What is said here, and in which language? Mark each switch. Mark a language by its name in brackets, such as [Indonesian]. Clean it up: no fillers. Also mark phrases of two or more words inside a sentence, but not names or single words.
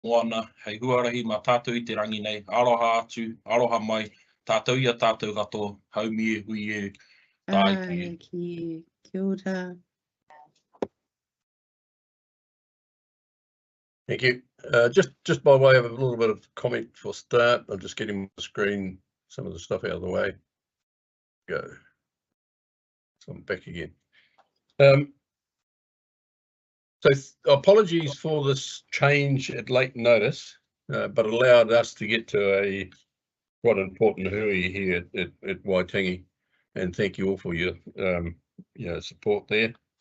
[Māori] moana, hei huarahi mā tātou I te rangi nei, aloha atu, aloha mai, tātou ia tātou kato, haumi e hui e, tāi ki e. Kia ora. [English] Thank you. Just by way of a little bit of comment for start, I'm just getting the screen, some of the stuff out of the way. Go. So I'm back again. So apologies for this change at late notice, but allowed us to get to a quite important hui here at Waitangi, and thank you all for your support there.